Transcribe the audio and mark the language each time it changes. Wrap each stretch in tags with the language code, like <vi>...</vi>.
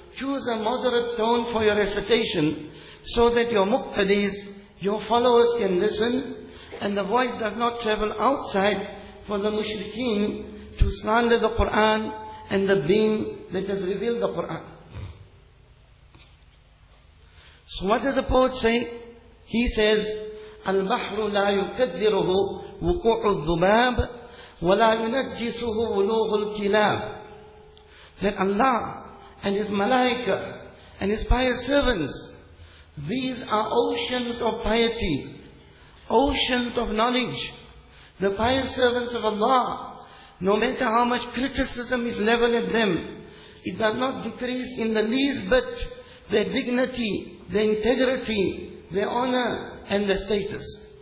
<en>Choose a moderate tone for your recitation, so that your muqtadis, your followers, can listen, and the voice does not travel outside for the mushrikeen to slander the Qur'an and the being that has revealed the Qur'an. So what does the poet say?</en> <ar>He says, البحر لا يكدره وقوع الذباب ولا ينجسه ولوغ الكلاب.</ar> <en>That Allah and His Malaika and His pious servants, these are oceans of piety, oceans of knowledge. The pious servants of Allah, No matter how much criticism is leveled at them, it does not decrease in the least bit their dignity, their integrity, their honor and their status.</en>